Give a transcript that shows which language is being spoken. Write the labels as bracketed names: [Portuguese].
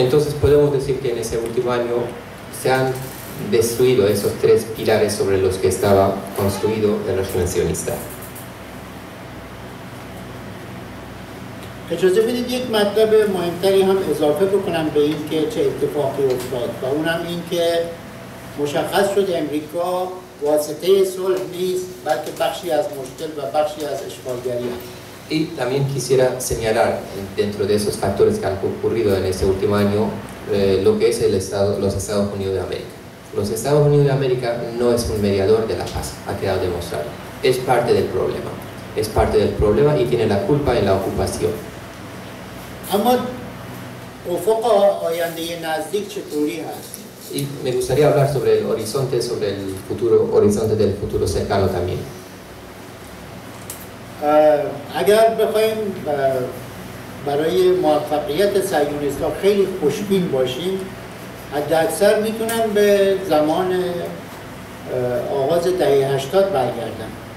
[Spanish] Entonces podemos decir que en ese último año se han destruido esos tres pilares sobre los que estaba construido el régimen sionista. [Persian] اجازه بدید یک مطلب مهمتری هم اضافه بکنم به این که چه اتفاقی افتاد و اونم این که مشخص شد امریکا واسطه صلح نیست بلکه بخشی از مشکل و بخشی از اشغالگری است. [Spanish] Y también quisiera señalar dentro de esos factores que han ocurrido en ese último año lo que es los Estados Unidos de América. Los Estados Unidos de América no es un mediador de la paz, ha quedado demostrado. Es parte del problema. Es parte del problema y tiene la culpa en la ocupación. [Persian] اما افق آینده نزدیک چطوری هست؟ [Spanish] Y me gustaría hablar sobre el horizonte del futuro cercano también. [Persian] اگر بخوایم برای موفقیت صهیونیست‌ها خیلی خوشبین باشیم حداکثر میتونن به زمان آغاز دهه 80 برگردن.